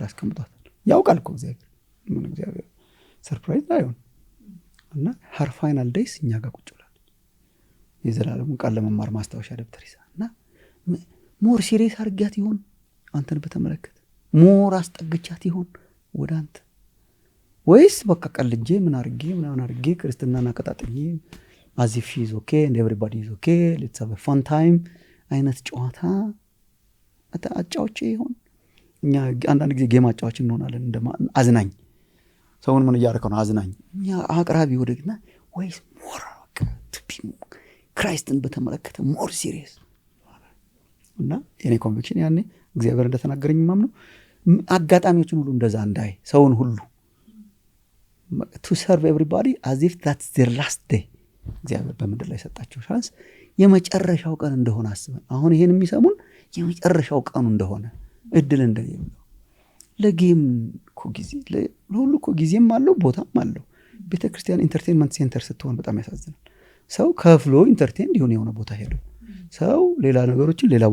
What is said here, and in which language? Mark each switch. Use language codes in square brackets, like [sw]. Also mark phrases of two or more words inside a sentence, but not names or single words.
[am] አስቀምጧታል። ያውቃል እኮ እግዚአብሔር ሰርፕራይዝ አይሆን እና [en] her final days [am] እኛ ጋር ቁጭ ብላለች። የዘላለሙን ቃል ለመማር ማስታወሻ ደብተር ይዛ እና [en] more serious [am] አድርጊያት ይሆን አንተን በተመለከተ ሞር አስጠግቻት ይሆን ወደ አንተ ወይስ በቃ ቀልጄ ምን አድርጌ ክርስትናን አቀጣጥዬ [en] as if she is okay and everybody is okay, let's have a fun time [am] አይነት ጨዋታ አጫውቼ ይሆን? እኛ አንዳንድ ጊዜ ጌም አጫዋች እንሆናለን አዝናኝ ሰውን ምን እያደረከው ነው አዝናኝ እኛ አቅራቢ ወደግና ወይስ ሞር በቃ ክራይስትን በተመለከተ [en] more serious [am] እና የኔ ኮንቪክሽን ያኔ እግዚአብሔር እንደተናገረኝ ማምነው አጋጣሚዎችን ሁሉ እንደዛ እንዳይ ሰውን ሁሉ [en] to serve everybody as if that's their last day [am] እግዚአብሔር በምድር ላይ ሰጣቸው ቻንስ የመጨረሻው ቀን እንደሆነ አስበን አሁን ይሄን የሚሰሙን የመጨረሻው ቀኑ እንደሆነ እድል እንደሌለው ለጌም እኮ ጊዜ ለሁሉ እኮ ጊዜም አለው ቦታም አለው። ቤተክርስቲያን [en] entertainment center [am] ስትሆን በጣም ያሳዝናል። ሰው ከፍሎ ኢንተርቴይን ሊሆን የሆነ ቦታ ሄዶ ሰው ሌላ ነገሮችን ሌላ